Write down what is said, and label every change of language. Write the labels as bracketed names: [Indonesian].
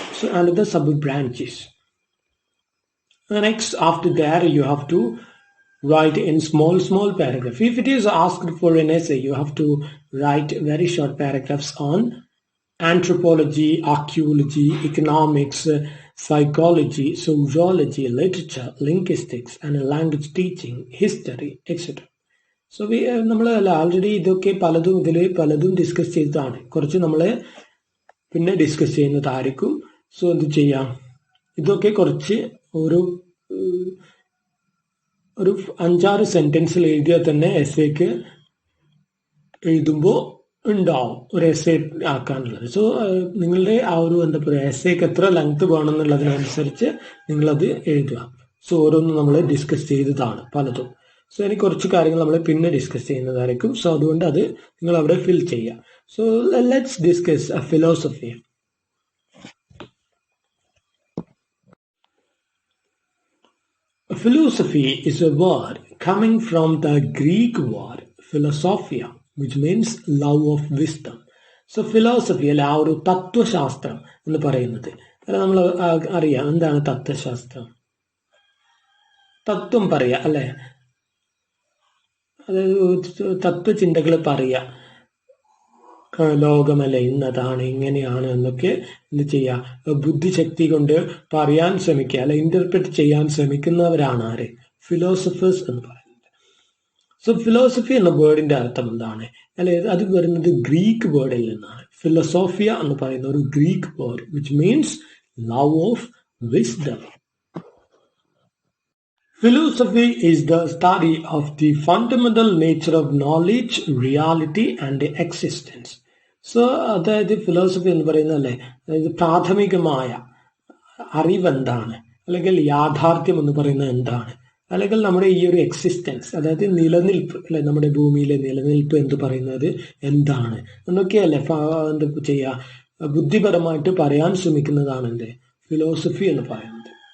[English] So another sub branches. Next, after that, you have to write in small paragraph. If it is asked for an essay, you have to write very short paragraphs on anthropology, archaeology, economics, psychology, sociology, literature, linguistics, and language teaching, history, etc. [Malayalam] So നമ്മൾ already ഇതൊക്കെ പലതും discuss ചെയ്തതാണ്. കുറച്ച് നമ്മൾ പിന്നെ discuss ചെയ്യുന്നതായിരിക്കും. So എന്ത് ചെയ്യാം, ഇതൊക്കെ കുറച്ച് ഒരു 5-6 സെന്റൻസിൽ എഴുതിയാൽ തന്നെ എസ്സേക്ക് എഴുതുമ്പോൾ ഉണ്ടാവും ഒരു എസ്സേ ആക്കാനുള്ളത്. സോ നിങ്ങളുടെ ആ ഒരു എന്താ പറയുക, എസ്സേക്ക് എത്ര ലെങ്ത് വേണമെന്നുള്ളതിനനുസരിച്ച് നിങ്ങളത് എഴുതുക. സോ ഓരോന്നും നമ്മൾ ഡിസ്കസ് ചെയ്തതാണ് പലതും. സോ ഇനി കുറച്ച് കാര്യങ്ങൾ നമ്മൾ പിന്നെ ഡിസ്കസ് ചെയ്യുന്നതായിരിക്കും. സോ അതുകൊണ്ട് അത് നിങ്ങൾ അവിടെ ഫിൽ ചെയ്യുക. [English] So let's discuss a philosophy. Philosophy is a word coming from the Greek word philosophia, which means love of wisdom. [Malayalam] So philosophy അല്ലെ ആ ഒരു തത്വശാസ്ത്രം എന്ന് പറയുന്നത്, അല്ല നമ്മൾ അറിയാം എന്താണ് തത്വശാസ്ത്രം. തത്വം പറയാ അല്ലെ, അതായത് തത്വചിന്തകൾ പറയുക, ലോകമല്ല ഇന്നതാണ് ഇങ്ങനെയാണ് എന്നൊക്കെ എന്ത് ചെയ്യുക, ബുദ്ധിശക്തി കൊണ്ട് പറയാൻ ശ്രമിക്കുക അല്ലെ ഇന്റർപ്രറ്റ് ചെയ്യാൻ ശ്രമിക്കുന്നവരാണ് ആര്, ഫിലോസഫേഴ്സ് എന്ന് പറയുന്നത്. സോ ഫിലോസഫി എന്ന വേർഡിന്റെ അർത്ഥം എന്താണ് അല്ലെ, അത് വരുന്നത് ഗ്രീക്ക് വേർഡിൽ നിന്നാണ്. ഫിലോസോഫിയ എന്ന് പറയുന്ന ഒരു Greek word [English] Which means love of wisdom. Philosophy is the study of the fundamental nature of knowledge, reality and existence. [Malayalam] So അതായത് ഫിലോസഫി എന്ന് പറയുന്നതല്ലേ, അതായത് പ്രാഥമികമായ അറിവ് എന്താണ്, അല്ലെങ്കിൽ യാഥാർത്ഥ്യം എന്ന് പറയുന്നത് എന്താണ്, അല്ലെങ്കിൽ നമ്മുടെ ഈ ഒരു എക്സിസ്റ്റൻസ്, അതായത് നിലനിൽപ്പ് അല്ലെ, നമ്മുടെ ഭൂമിയിലെ നിലനിൽപ്പ് എന്ന് പറയുന്നത് എന്താണ് എന്നൊക്കെയല്ലേ എന്താ ചെയ്യുക, ബുദ്ധിപരമായിട്ട് പറയാൻ ശ്രമിക്കുന്നതാണ് എന്ത് ഫിലോസഫി എന്ന് പറയുന്നത്.